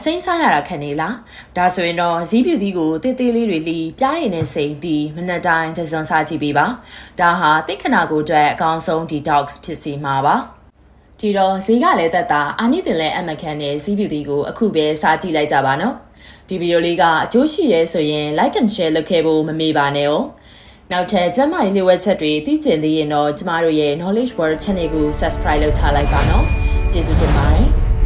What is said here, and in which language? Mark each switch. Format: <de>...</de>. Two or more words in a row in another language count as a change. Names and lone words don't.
<my>စိမ်းစားရတာခံနေလားဒါဆိုရင်တော့ဇီးပြူတီကိုတေးသေးလေးတွေလီပြားရည်နဲ့စိမ်ပြီးမနက်တိုင်းတစ်စုံစားကြည့်ပေးပါဒါဟာသိခနာကိုအတွက်အကောင်းဆုံး detox ဖြစ်စေမှာပါဒီတော့ဈေးကလည်းသက်သာအာနိသင်လည်းအမခံနဲ့ဇီးပြူတီကိုအခုပဲစားကြည့်လိုက်ကြပါနော်ဒီဗီဒီယိုလေးကအကျိုးရှိရဲဆိုရင်</my> <en>like and share</en> <my>လုပ်ခဲ့ဖို့မမေ့ပါနဲ့哦နောက်ထပ်ကျမကြီးလေးဝက်ချက်တွေသိကျင်သေးရင်တော့ကျမတို့ရဲ့ knowledge world channel ကို subscribe လုပ်ထားလိုက်ပါနော်ကျေးဇူးတင်ပါတယ်</my>